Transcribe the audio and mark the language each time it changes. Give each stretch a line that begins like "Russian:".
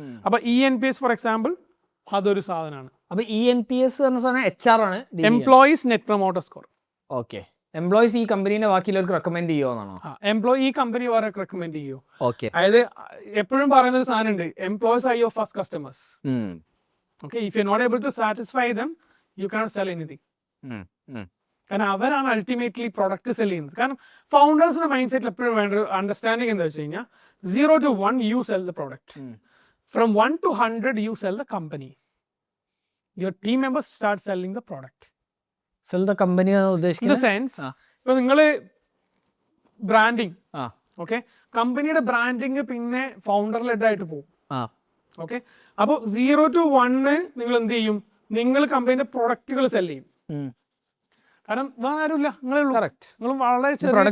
Malayalam: അപ്പൊ ENPS for example അതൊരു സാധനമാണ്. അപ്പൊ ENPS പറഞ്ഞ സാധനം HR ആണ്, employees net promoter score. Okay. Employees ഈ കമ്പനീനെ ബാക്കിയുള്ളവർക്ക് റെക്കമെൻഡ് ചെയ്യുമോന്നാണോ? എംപ്ലോയി ഈ കമ്പനി വേറെ റെക്കമെൻഡ് ചെയ്യോ? ഓക്കെ. അതായത് എപ്പോഴും പറയുന്ന ഒരു സാധനം ഉണ്ട്,
English: Employees are your first customers. Okay, if you're not able to satisfy them, you cannot sell anything.
Malayalam: കാരണം അവരാണ് അൾട്ടിമേറ്റ്ലി പ്രൊഡക്റ്റ് സെല് ചെയ്യുന്നത്. കാരണം ഫൗണ്ടേഴ്സിന്റെ മൈൻഡ് സെറ്റിൽ എപ്പോഴും വേണ്ട ഒരു അണ്ടർസ്റ്റാൻഡിങ് എന്താ വെച്ച് കഴിഞ്ഞാൽ
English: 0 to 1 you sell the product. From 1 to 100 you sell the company. Your team members start selling the product. Sell the company In the
Malayalam: ഉദ്ദേശിക്കുന്നത് sense, ഇപ്പൊ നിങ്ങള് ബ്രാൻഡിങ്, ഓക്കെ, കമ്പനിയുടെ ബ്രാൻഡിങ് പിന്നെ ഫൗണ്ടർ ലെഡ് ആയിട്ട് പോകും. ഓക്കെ, അപ്പോൾ 0 to 1 നിങ്ങൾ എന്ത് ചെയ്യും? നിങ്ങൾ കമ്പനിയുടെ പ്രൊഡക്റ്റുകൾ സെല് ചെയ്യും. കാരണം വേറെ ആരുമില്ല, നിങ്ങളേ ഉള്ളൂ. നിങ്ങൾ വളരെ ചെറിയ.